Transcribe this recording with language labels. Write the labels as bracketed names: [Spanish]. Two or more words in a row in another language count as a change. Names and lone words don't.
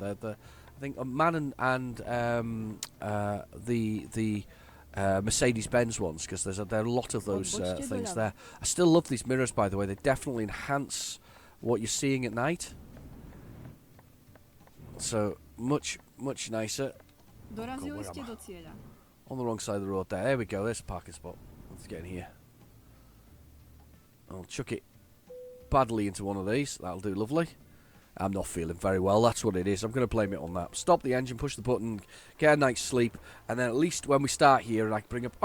[English] I think Man and the Mercedes-Benz ones, because there are a lot of those things there. I still love these mirrors, by the way. They definitely enhance what you're seeing at night. So, much nicer. [Slovak] Dorazili ste do cieľa. [English] On the wrong side of the road there. There we go. There's a parking spot. Let's get in here. I'll chuck it badly into one of these. That'll do lovely. I'm not feeling very well. That's what it is. I'm going to blame it on that. Stop the engine, push the button, get a night's sleep, and then at least when we start here and I can bring up...